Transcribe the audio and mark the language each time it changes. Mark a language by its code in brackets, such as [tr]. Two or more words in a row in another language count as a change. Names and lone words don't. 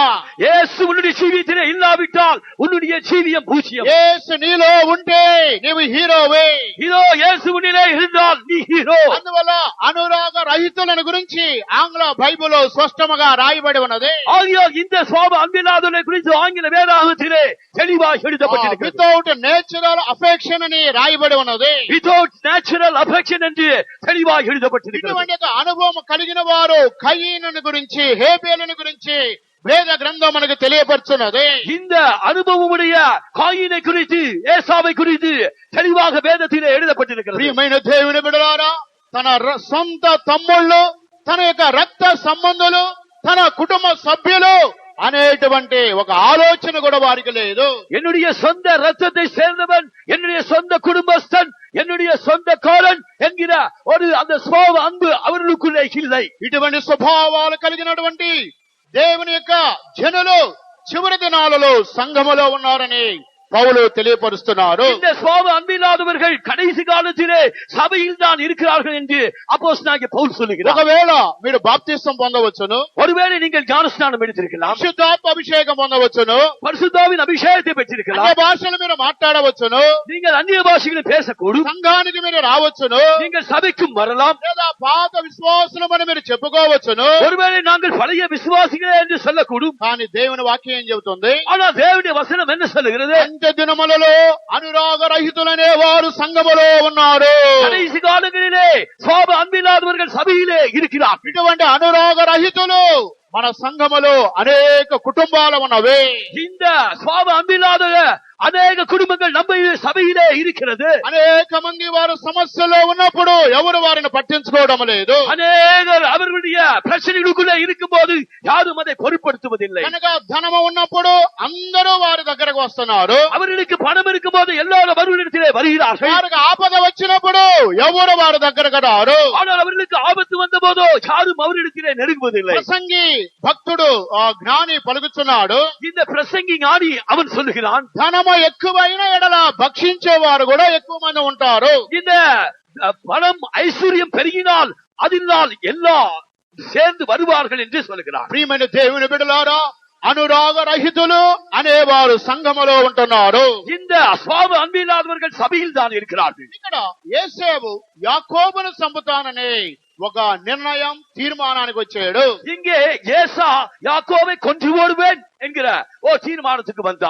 [ta] యేసు உன்னுடைய ஜீவியத்திலே இல்லாவிட்டால் உன்னுடைய ஜீவியம் பூஜ்யம். [te] యేసు నీలో ఉంటే నీవు హీరోవే. [ta] இதோ இயேசு உன்னிலே இருந்தால் நீ హీరో. [te] అందువల్ల అనురాగ రహితులను గురించి ఆంగ్ల బైబిల్లో స్పష్టంగా రాయబడి ఉన్నది. [ta] ஆகையால் இந்த சுவாப அன்பில்லாதவர்களை குறித்து ஆங்கில வேதாகமத்திலே தெளிவாக எழுதப்பட்டிருக்கிறது. [en] without natural affection [te] అని రాయబడి ఉన్నది. [en] Without natural affection [ta] என்று தெளிவாக எழுதப்பட்டிருக்கிறது. [te] ఇటువంటి అనుభవం కలిగిన వారు కయీనుని గురించి, హేబేలుని గురించి వేద గ్రంథం మనకు తెలియపరుచున్నది. [ta] இந்த அனுபவமுடைய காயினை குறித்து, ஏசாவை குறித்து தெளிவாக வேதத்திலே எழுதப்பட்டிருக்கிறது. [te] ప్రియమైన దేవుని బిడ్డలారా, తన సొంత తమ్ముళ్ళు, తన యొక్క రక్త సంబంధులు, తన కుటుంబ సభ్యులు అనేటువంటి ఒక ఆలోచన కూడా వారికి లేదు. [ta] என்னுடைய சொந்த ரத்தத்தை சேர்ந்தவன், என்னுடைய சொந்த குடும்பஸ்தன், என்னுடைய சொந்தக்காரன் என்கிற ஒரு அந்த சுபாவ அன்பு அவர்களுக்குள்ளே இல்லை. [te] ఇటువంటి స్వభావాలు కలిగినటువంటి దేవుని యొక్క జనులు చివరి దినాలలో సంఘములో ఉన్నారని పౌలు తెలియపరుస్తున్నారు. [ta] இந்த சுவாப அன்பில்லாதவர்கள் கடைசி காலத்திலே சபையில் தான் இருக்கிறார்கள் என்று அப்போஸ்தலனாகிய பவுல் சொல்லுகிறார். [te] ఒకవేళ మీరు బాప్తిసం పొందవచ్చును, [ta] ஒருவேளை நீங்கள் ஞானஸ்நானம் எடுத்திருக்கலாம், [te] పరిశుద్ధాత్మ అభిషేకం పొందవచ్చును, [ta] பரிசுத்தாவின் அபிஷேகத்தை பெற்றிருக்கலாம், [te] అన్య భాషలు మీరు మాట్లాడవచ్చును, [ta] நீங்கள் அன்ய பாஷைகளை பேசக்கூடும், [te] సంఘానికి మీరు రావచ్చును, [ta] நீங்கள் సభைக்கும் வரலாம், [te] లేదా పాత విశ్వాసులమని మీరు చెప్పుకోవచ్చును. [ta] ஒருவேளை நாங்கள் பழைய விசுவாசிகளே என்று சொல்லக்கூடும். [te] కానీ దేవుని వాక్యం ఏం చెబుతుంది? [ta] ஆனால் தேவனுடைய வசனம் என்ன சொல்லுகிறது? [te] అంత్య దినములలో అనురాగ రహితులనే వారు సంఘములో ఉన్నారు. [ta] கடைசி காலங்களிலே சுவாப அன்பில்லாதவர்கள் சபையிலே இருக்கிறார்கள். [te] ఇటువంటి అనురాగ రహితులు మన సంఘములో అనేక కుటుంబాలు ఉన్నవి. [ta] இந்த சுவாப அன்பில்லாத அநேக குடும்பங்கள் நம்ம சபையிலே இருக்கிறது. [te] అనేక మంది వారు సమస్యలో ఉన్నప్పుడు ఎవరు వారిని పట్టించుకోవడం లేదు. [ta] அநேகர் அவர்களுடைய பிரச்சனைகளுக்குள்ளே இருக்கும் போது யாரும் அதை பொருட்படுத்துவதில்லை. [te] కనుక ధనము ఉన్నప్పుడు అందరూ వారి దగ్గరకు వస్తున్నారు. [ta] அவர்களுக்கு பணம் இருக்கும் போது எல்லாரும் அவர்களிடத்திலே வருகிறார்கள். [te] వారికి ఆపద వచ్చినప్పుడు ఎవరు వారి దగ్గరకు రారు. [ta] ஆனால் அவர்களுக்கு ஆபத்து வந்த போதோ யாரும் அவரிடத்திலே நெருங்குவதில்லை. [te] ప్రసంగి భక్తుడు జ్ఞాని పలుకుతున్నాడు, [ta] இந்த பிரசங்கி ஞானி அவன் சொல்லுகிறான், [te] ధనము ఎక్కువైన ఎడల భక్షించేవారు కూడా ఎక్కువ మంది ఉంటారు. [ta] இந்த பணம் ஐஸ்வர்யம் பெருகினால் அதனால் எல்லாம் சேர்ந்து வருவார்கள் என்று சொல்லுகிறார். [te] ప్రియమైన దేవుని బిడ్డలారా, అనురాగ రహితులు అనేవారు సంఘములో ఉంటున్నారు. [ta] இந்த சுவாப அன்பில்லாதவர்கள் சபையில் தான் இருக்கிறார்கள். [te] ఇక్కడ యేసేపు యాకోబును చంపుతానని ఒక నిర్ణయం తీర్మానానికి వచ్చాడు. [ta] இங்கே ஏசா யாக்கோபை கொன்று போடுவேன் என்கிற தீர்மானத்துக்கு வந்தார்.